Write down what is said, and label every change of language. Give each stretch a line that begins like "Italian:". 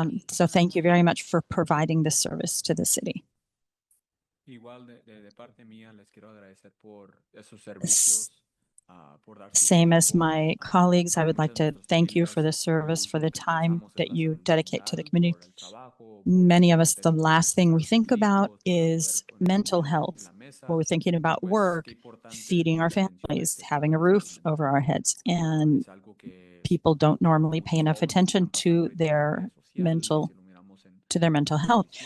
English: So thank you very much for providing this service to the city.
Spanish: Igual de parte mía les quiero agradecer por esos servicios.
English: Same as my colleagues, I would like to thank you for the service, for the time that you dedicate to the community. Many of us, the last thing we think about is mental health. Well, we're thinking about work, feeding our families, having a roof over our heads, and people don't normally pay enough attention to their mental to their mental health.